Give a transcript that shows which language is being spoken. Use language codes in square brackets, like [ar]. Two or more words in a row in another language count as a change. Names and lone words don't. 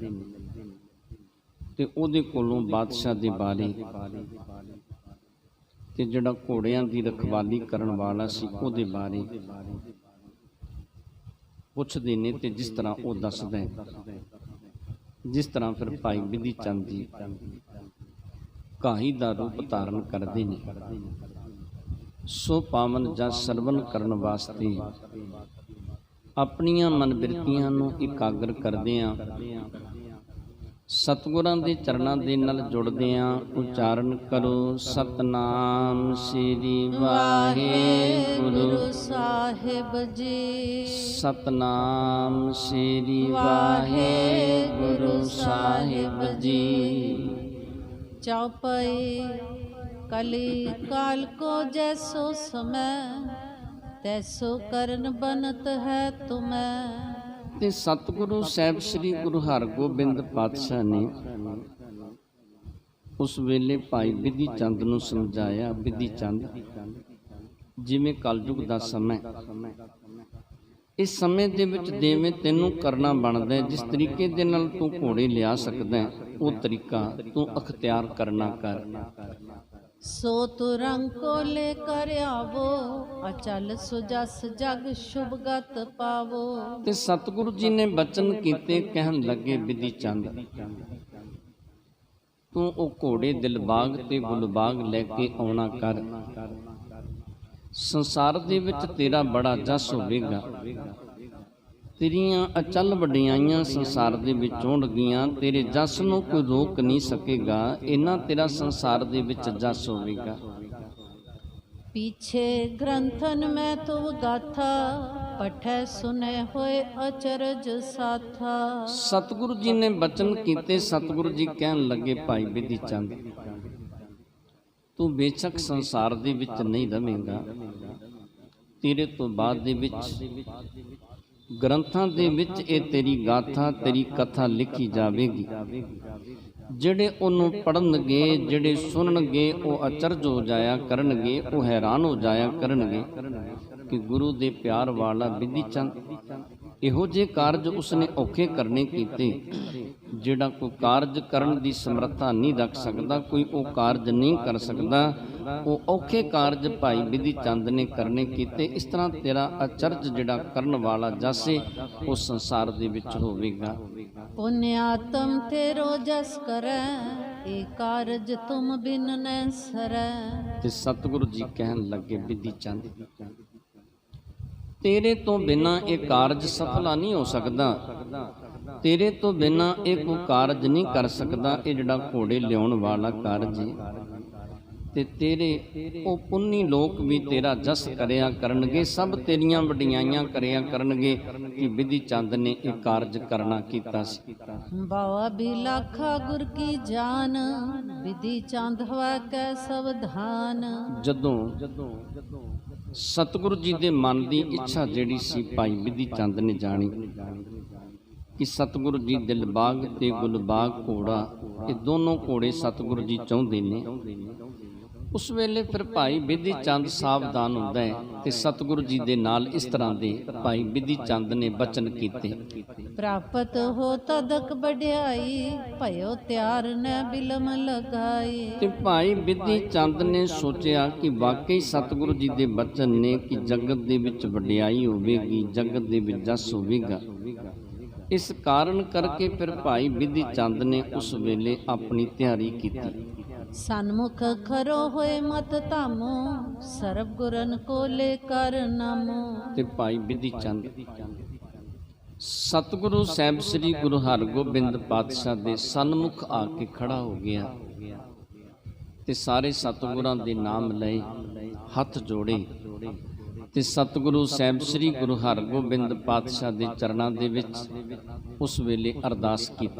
[pa] ਤੇ ਉਹਦੇ ਕੋਲੋਂ ਬਾਦਸ਼ਾਹ ਦੇ ਬਾਰੇ ਤੇ ਜਿਹੜਾ ਘੋੜੀਆਂ ਦੀ ਰਖਵਾਲੀ ਕਰਨ ਵਾਲਾ ਸੀ ਉਹਦੇ ਬਾਰੇ ਪੁੱਛਦੇ ਨੇ ਤੇ ਜਿਸ ਤਰ੍ਹਾਂ ਉਹ ਦੱਸਦਾ ਹੈ, ਜਿਸ ਤਰ੍ਹਾਂ ਫਿਰ ਭਾਈ ਬਿਧੀ ਚੰਦ ਜੀ ਕਾਹੀ ਦਾ ਰੂਪ [hi] धारण करते हैं। [pa] ਸੋ ਪਾਵਨ ਜਸ ਸਰਵਣ ਕਰਨ ਵਾਸਤੇ ਆਪਣੀਆਂ ਮਨ ਬਿਰਤੀਆਂ ਨੂੰ ਇਕਾਗਰ ਕਰਦੀਆਂ ਸਤਿਗੁਰਾਂ ਦੇ ਚਰਨਾਂ ਦੇ ਨਾਲ ਜੁੜਦੀਆਂ ਉਚਾਰਨ ਕਰੋ ਸਤਿਨਾਮ ਸ੍ਰੀ ਵਾਹਿਗੁਰੂ ਸਾਹਿਬ ਜੀ। ਸਤਿਨਾਮ ਸ੍ਰੀ ਵਾਹਿਗੁਰੂ ਸਾਹਿਬ ਜੀ। चौपाई [bra] कली काल को जैसो समय तैसो करन बनत है तुम्हें। [pa] ਤੇ ਸਤਿਗੁਰੂ ਸਾਹਿਬ ਸ੍ਰੀ ਗੁਰੂ ਹਰਗੋਬਿੰਦ ਪਾਤਸ਼ਾਹ ਨੇ ਉਸ ਵੇਲੇ ਭਾਈ ਬਿਧੀ ਚੰਦ ਨੂੰ ਸਮਝਾਇਆ, ਬਿਧੀ ਚੰਦ ਜਿਵੇਂ ਕਲਯੁਗ ਦਾ ਸਮਾਂ, ਇਸ ਸਮੇਂ ਦੇ ਵਿਚ ਜਿਵੇਂ ਤੈਨੂੰ ਕਰਨਾ ਬਣਦਾ ਹੈ, ਜਿਸ ਤਰੀਕੇ ਦੇ ਨਾਲ ਤੂੰ ਘੋੜੇ ਲਿਆ ਸਕਦਾ ਹੈ, ਉਹ ਤਰੀਕਾ ਤੂੰ ਅਖ਼ਤਿਆਰ ਕਰਨਾ ਕਰ। [bra] सो तु रंग को लेकर आवो, अचल सुजस जग शुभ गत पावो। [pa] ਤੇ ਸਤਿਗੁਰੂ ਜੀ ਨੇ ਬਚਨ ਕੀਤੇ, ਕਹਿਣ ਲੱਗੇ ਬਿਧੀ ਚੰਦ ਤੂੰ ਉਹ ਘੋੜੇ ਦਿਲਬਾਗ ਤੇ ਗੁਲਬਾਗ ਲੈਕੇ ਆਉਣਾ ਕਰ। ਸੰਸਾਰ ਦੇ ਵਿਚ ਤੇਰਾ ਬੜਾ ਜਸ ਹੋਵੇਗਾ, ਤੇਰੀਆਂ ਅਚੱਲ ਵਡਿਆਈਆਂ ਸੰਸਾਰ ਦੇ ਵਿਚ ਹੋਣਗੀਆਂ, ਤੇਰੇ ਜਸ ਨੂੰ ਕੋਈ ਰੋਕ ਨਹੀਂ ਸਕੇਗਾ, ਇੰਨਾ ਤੇਰਾ ਸੰਸਾਰ ਦੇ ਵਿਚ ਜਸ ਹੋਵੇਗਾ। [bra] पीछे ग्रंथन में तो गाथा, पठै सुने होए अचरज साथा। [pa] ਸਤਿਗੁਰੂ ਜੀ ਨੇ ਬਚਨ ਕੀਤੇ, ਸਤਿਗੁਰੂ ਜੀ ਕਹਿਣ ਲੱਗੇ ਭਾਈ ਬਿਧੀ ਚੰਦ ਤੂੰ ਬੇਸ਼ੱਕ ਸੰਸਾਰ ਦੇ ਵਿਚ ਨਹੀਂ ਰਵੇਗਾ, ਤੇਰੇ ਤੋਂ ਬਾਅਦ ਦੇ ਵਿਚ ਗ੍ਰੰਥਾਂ ਦੇ ਵਿਚ ਇਹ ਤੇਰੀ ਗਾਥਾ ਤੇਰੀ ਕਥਾ ਲਿਖੀ ਜਾਵੇਗੀ। ਜਿਹੜੇ ਉਹਨੂੰ ਪੜ੍ਹਨਗੇ, ਜਿਹੜੇ ਸੁਣਨਗੇ, ਉਹ ਅਚਰਜ ਹੋ ਜਾਇਆ ਕਰਨਗੇ, ਉਹ ਹੈਰਾਨ ਹੋ ਜਾਇਆ ਕਰਨਗੇ ਕਿ ਗੁਰੂ ਦੇ ਪਿਆਰ ਵਾਲਾ ਬਿਧੀ ਚੰਦ ਇਹੋ ਜਿਹੇ ਕਾਰਜ ਉਸਨੇ ਔਖੇ ਕਰਨੇ ਕੀਤੇ, ਜਿਹੜਾ ਕੋਈ ਕਾਰਜ ਕਰਨ ਦੀ ਸਮਰੱਥਾ ਨਹੀਂ ਰੱਖ ਸਕਦਾ, ਕੋਈ ਉਹ ਕਾਰਜ ਨਹੀਂ ਕਰ ਸਕਦਾ, ਉਹ ਔਖੇ ਕਾਰਜ ਭਾਈ ਬਿਧੀ ਚੰਦ ਨੇ ਕਰਨੇ ਕੀਤੇ। ਇਸ ਤਰ੍ਹਾਂ ਤੇਰਾ ਅਚਰਜ ਜਿਹੜਾ ਕਰਨ ਵਾਲਾ ਜਾਸੇ ਉਹ ਸੰਸਾਰ ਦੇ ਵਿੱਚ ਹੋਵੇਗਾ। [bra] पुण्यात्म तेरो जस करे, एक कारज तुम बिन न सरै। [pa] ਤੇ ਸਤਿਗੁਰੂ ਜੀ ਕਹਿਣ ਲੱਗੇ ਬਿਧੀ ਚੰਦ ਤੇਰੇ ਤੋਂ ਬਿਨਾਂ ਇੱਕ ਕਾਰਜ ਸਫਲਾ ਨਹੀਂ ਹੋ ਸਕਦਾ, ਤੇਰੇ ਤੋਂ ਬਿਨਾਂ ਇੱਕ ਕੋਈ ਕਾਰਜ ਨਹੀਂ ਕਰ ਸਕਦਾ। ਇਹ ਜਿਹੜਾ ਘੋੜੇ ਲਿਆਉਣ ਵਾਲਾ ਕਾਰਜ ਹੈ, ਤੇ ਤੇਰੇ ਉਹ ਪੁੰਨੀ ਲੋਕ ਵੀ ਤੇਰਾ ਜਸ ਕਰਿਆ ਕਰਨਗੇ, ਸਭ ਤੇਰੀਆਂ ਵਡਿਆਈਆਂ ਕਰਿਆ ਕਰਨਗੇ ਕਿ ਬਿਧੀ ਚੰਦ ਨੇ ਇਹ ਕਾਰਜ ਕਰਨਾ ਕੀਤਾ ਸੀ। [bra] ਬਾਵਾ ਵੀ ਲਾਖਾ ਗੁਰ ਕੀ ਜਾਨ, ਬਿਧੀ ਚੰਦ ਹੋਆ ਕੈ ਸਵਧਾਨ। [pa] ਜਦੋਂ ਸਤਿਗੁਰੂ ਜੀ ਦੇ ਮਨ ਦੀ ਇੱਛਾ ਜਿਹੜੀ ਸੀ ਭਾਈ ਬਿਧੀ ਚੰਦ ਨੇ ਜਾਣੀ ਕਿ ਸਤਿਗੁਰੂ ਜੀ ਦਿਲਬਾਗ ਤੇ ਗੁਲਬਾਗ ਘੋੜਾ, ਇਹ ਦੋਨੋਂ ਘੋੜੇ ਸਤਿਗੁਰੂ ਜੀ ਚਾਹੁੰਦੇ ਨੇ। ਉਸ ਵੇਲੇ ਫਿਰ ਭਾਈ ਬਿਧੀ ਚੰਦ ਸਾਵਧਾਨ ਹੁੰਦਾ ਹੈ ਤੇ ਸਤਿਗੁਰੂ ਜੀ ਦੇ ਨਾਲ ਇਸ ਤਰ੍ਹਾਂ ਦੇ ਭਾਈ ਬਿਧੀ ਚੰਦ ਨੇ ਬਚਨ ਕੀਤੇ। [bra] प्राप्त हो तदक बढ़ियाई, भयो त्यार न बिलम लगाई। [pa] ਤੇ ਭਾਈ ਬਿਧੀ ਚੰਦ ਨੇ ਸੋਚਿਆ ਕਿ ਵਾਕਈ ਸਤਿਗੁਰੂ ਜੀ ਦੇ ਬਚਨ ਨੇ ਕਿ ਜਗਤ ਦੇ ਵਿਚ ਵਡਿਆਈ ਹੋਵੇਗੀ, ਜਗਤ ਦੇ ਵਿਚ ਜਸ ਹੋਵੇਗਾ। ਇਸ ਕਾਰਨ ਕਰਕੇ ਫਿਰ ਭਾਈ ਬਿਧੀ ਚੰਦ ਨੇ ਉਸ ਵੇਲੇ ਆਪਣੀ ਤਿਆਰੀ ਕੀਤੀ। [bra] सन्मुख खरो होए मत धामो, सर्व गुरन को लेकर नामो। [pa] ਤੇ ਭਾਈ ਬਿਧੀ ਚੰਦ ਸਤਿਗੁਰੂ ਸਾਹਿਬ ਸ੍ਰੀ ਗੁਰੂ ਹਰਗੋਬਿੰਦ ਪਾਤਸ਼ਾਹ ਦੇ ਸਨਮੁਖ ਆਕੇ ਖੜ੍ਹਾ ਹੋ ਗਿਆ ਤੇ ਸਾਰੇ ਸਤਿਗੁਰਾਂ ਦੇ ਨਾਮ ਲਏ, ਹੱਥ ਜੋੜੇ ਤੇ ਸਤਿਗੁਰੂ ਸਾਹਿਬ ਸ੍ਰੀ ਗੁਰੂ ਹਰਗੋਬਿੰਦ ਪਾਤਸ਼ਾਹ ਦੇ ਚਰਨਾਂ ਦੇ ਵਿਚ ਉਸ ਵੇਲੇ ਅਰਦਾਸ ਕੀਤੀ।